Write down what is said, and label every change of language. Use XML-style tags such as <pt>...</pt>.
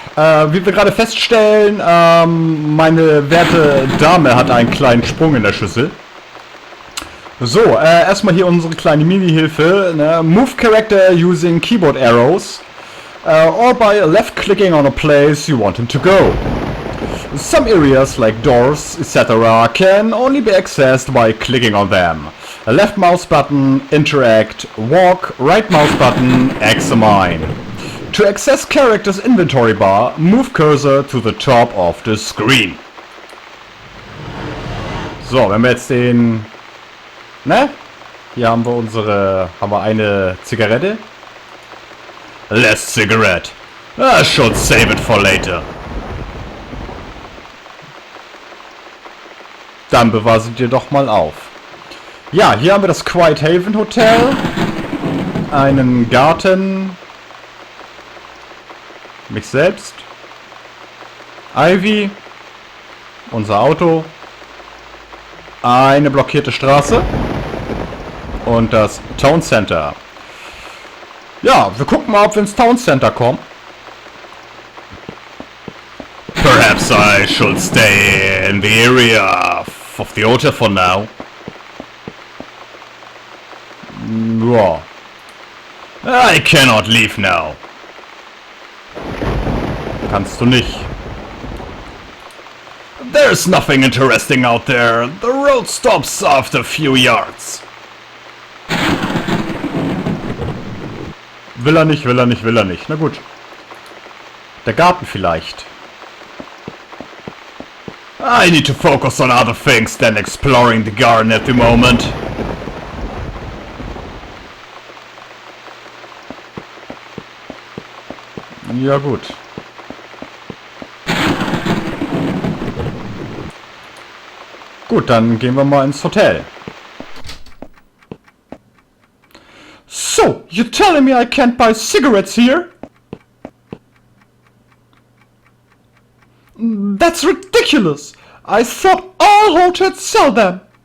<de>Wie wir gerade feststellen, meine werte Dame hat einen kleinen Sprung in der Schüssel. So, erstmal hier unsere kleine Mini-Hilfe. Ne?</de> <en>Move character using keyboard arrows. Or by left-clicking on a place you want him to go. Some areas, like doors, etc., can only be accessed by clicking on them. A left mouse button, interact, walk, right mouse button, examine. To access character's inventory bar, move cursor to the top of the screen.</en> <de>So, wenn wir jetzt den... Ne? Hier haben wir eine Zigarette.</de> <en>Last cigarette. I should save it for later.</en> <de>Dann bewahr sie dir doch mal auf. Ja, hier haben wir das Quiet Haven Hotel. Einen Garten. Mich selbst. Ivy. Unser Auto. Eine blockierte Straße. Und das Town Center. Ja, wir gucken mal, ob wir ins Town Center kommen.</de> <en>Perhaps I should stay in the area of the hotel for now. Ja. I cannot leave now.</en> <de>Kannst du nicht.</de> <en>There's nothing interesting out there. The road stops after a few yards.</en> <de>Will er nicht, will er nicht, will er nicht. Na gut. Der Garten vielleicht.</de> <en>I need to focus on other things than exploring the garden at the moment.</en> <de>Ja gut. Gut, dann gehen wir mal ins Hotel.</de> <en>So, you're telling me I can't buy cigarettes here? That's ridiculous! I thought all hotels sell them.</en>